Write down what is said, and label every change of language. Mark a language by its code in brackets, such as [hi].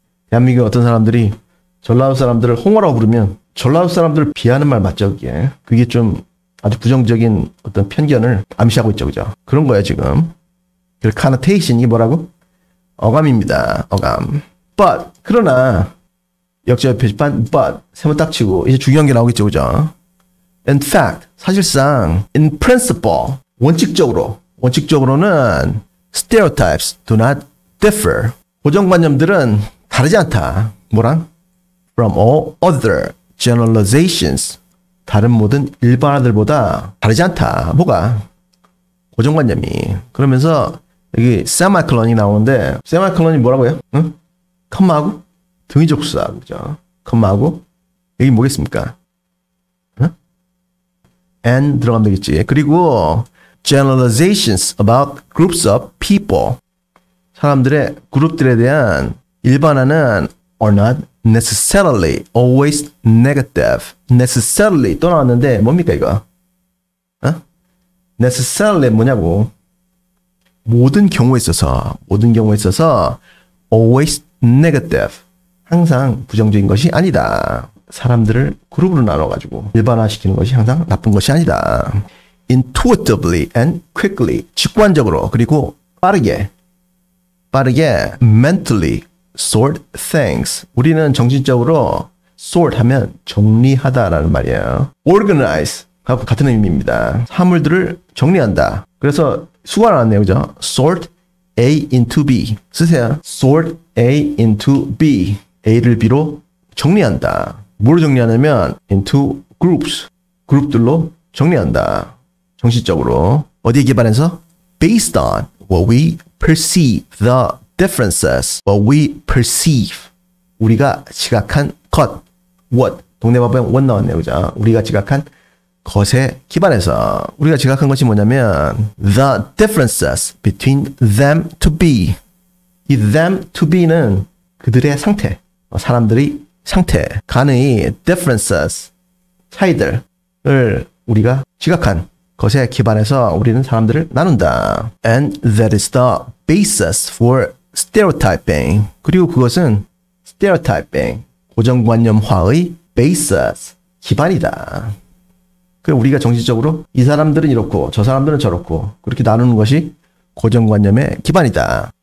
[ko] 대한민국 어떤 사람들이 전라도 사람들을 홍어라고 부르면 전라도 사람들을 비하는 말 맞죠, 그게? 그게 좀 아주 부정적인 어떤 편견을 암시하고 있죠, 그죠? 그런 거예요, 지금. 그 connotation이 뭐라고? 어감입니다, 어감. But, 그러나, 역시 표지판, but, 세번 딱 치고, 이제 중요한 게 나오겠죠, 그죠? [en] In fact, [ko] 사실상, [en] in principle, [ko] 원칙적으로는 [en] stereotypes do not differ. [ko] 고정관념들은 다르지 않다. 뭐랑? [en] From all other generalizations. [ko] 다른 모든 일반화들보다 다르지 않다. 뭐가? 고정관념이. 그러면서 여기 semicolon이 나오는데 semicolon이 뭐라고요? 응? 컴마하고 등위 접수사. 그죠? 컴마하고 여기 뭐겠습니까? 응? and 들어가면 되겠지. 그리고 [en] generalizations about groups of people. [ko] 사람들의 그룹들에 대한 일반화는 [en] are not necessarily always negative. [ko] necessarily 또 나왔는데 뭡니까 이거? 어? necessarily 뭐냐고? 모든 경우에 있어서 [en] always negative. [ko] 항상 부정적인 것이 아니다. 사람들을 그룹으로 나눠가지고 일반화시키는 것이 항상 나쁜 것이 아니다. [en] intuitively and quickly. [ko] 직관적으로 그리고 빠르게 [en] mentally sort things. [ko] 우리는 정신적으로 sort 하면 정리하다라는 말이에요. organize 하고 같은 의미입니다. 사물들을 정리한다. 그래서 수가 나왔네요. 그죠? [en] sort A into B. [ko] 쓰세요. [en] sort A into B. [ko] A를 B로 정리한다. 뭐로 정리하냐면 [en] into groups. [ko] 그룹들로 정리한다. 정신적으로. 어디에 기반해서? [en] based on what we perceive the differences. what we perceive. [ko] 우리가 지각한 것. [en] what. [ko] 동네방법에 what 나왔네요. 그죠? 우리가 지각한 것에 기반해서 우리가 지각한 것이 뭐냐면 [en] the differences between them to be. [ko] 이 [en] them to be [ko] 는 그들의 상태. 사람들이 상태. 간의 differences. 차이들을 우리가 지각한 것에 기반해서 우리는 사람들을 나눈다. [en] And that is the basis for stereotyping. [ko] 그리고 그것은 stereotyping, 고정관념화의 basis, 기반이다. 그럼 우리가 정신적으로 이 사람들은 이렇고 저 사람들은 저렇고 그렇게 나누는 것이 고정관념의 기반이다.